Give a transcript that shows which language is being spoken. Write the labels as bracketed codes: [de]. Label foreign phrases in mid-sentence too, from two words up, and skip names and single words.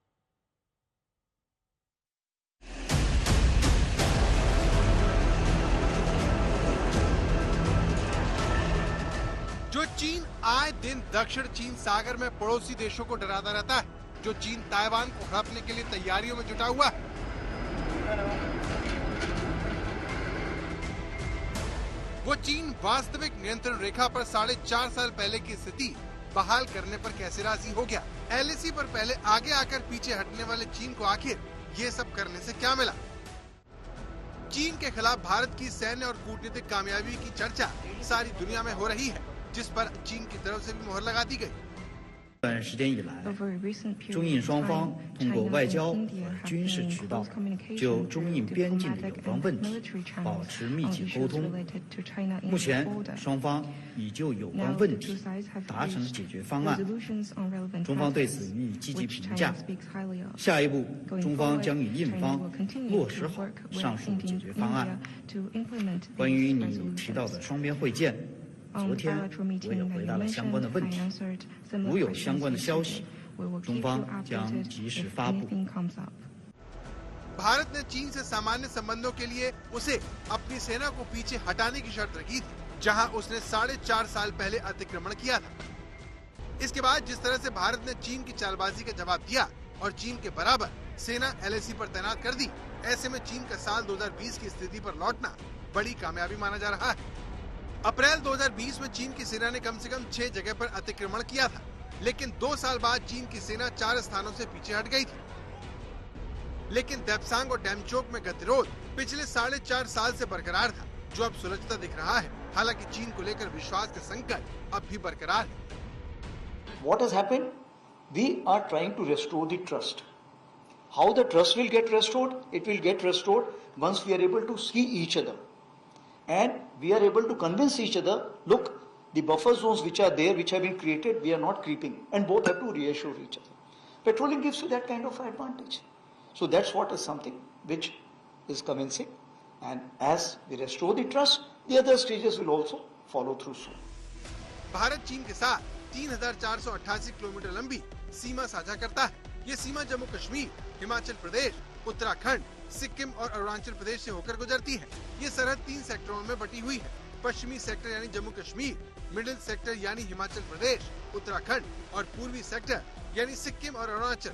[hi] जो चीन आए दिन दक्षिण चीन सागर में पड़ोसी देशों को डराता रहता है, जो चीन ताइवान को हड़पने के लिए तैयारियों में जुटा हुआ है, वो चीन वास्तविक नियंत्रण रेखा पर 4.5 साल पहले की स्थिति बहाल करने पर कैसे राजी हो गया। LAC पर पहले आगे आकर पीछे हटने वाले चीन को आखिर ये सब करने से क्या मिला। चीन के खिलाफ भारत की सैन्य और कूटनीतिक कामयाबी की चर्चा सारी दुनिया में हो रही है, जिस पर चीन की तरफ से भी मोहर लगा दी गई। [zh] 段时间以来，中印双方通过外交和军事渠道就中印边境的有关问题保持密切沟通。目前，双方已就有关问题达成解决方案，中方对此予以积极评价。下一步，中方将与印方落实好上述解决方案。关于你提到的双边会见，昨天我也回答了相关的问题。如有相关的消息，中方将及时发布。 भारत ने चीन से सामान्य संबंधों के लिए उसे अपनी सेना को पीछे हटाने की शर्त रखी थी, जहां उसने 4.5 साल पहले अतिक्रमण किया था। इसके बाद जिस तरह से भारत ने चीन की चालबाजी का जवाब दिया और चीन के बराबर सेना LAC पर तैनात कर दी। ऐसे में चीन का साल 2020 की स्थिति पर लौटना बड़ी कामयाबी माना जा रहा है। अप्रैल 2020 में चीन की सेना ने कम से कम 6 जगह पर अतिक्रमण किया था, लेकिन 2 साल बाद चीन की सेना 4 स्थानों से पीछे हट गई थी। लेकिन देप्सांग और डेमचोक में गतिरोध पिछले 4.5 साल से बरकरार था, जो अब सुलझता दिख रहा है। हालांकि चीन को लेकर विश्वास का संकट अब भी बरकरार है। [en] What has happened? We are trying to restore the trust. How the trust will get restored? It will get restored once we are able to see each other. And we are able to convince each other, look, the buffer zones which are there, which have been created, we are not creeping. And both have to reassure each other. Petroleum gives you that kind of advantage. So that's what is something which is convincing. And as we restore the trust, the other stages will also follow through soon. [hi] भारत चीन के साथ 3,488 किलोमीटर लंबी सीमा साझा करता है। ये सीमा जम्मू कश्मीर, हिमाचल प्रदेश, उत्तराखंड, सिक्किम और अरुणाचल प्रदेश से होकर गुजरती है। ये सरहद 3 सेक्टरों में बटी हुई है। पश्चिमी सेक्टर यानी जम्मू कश्मीर, [en] middle sector [hi] यानी हिमाचल प्रदेश, उत्तराखंड और पूर्वी सेक्टर यानी सिक्किम और अरुणाचल।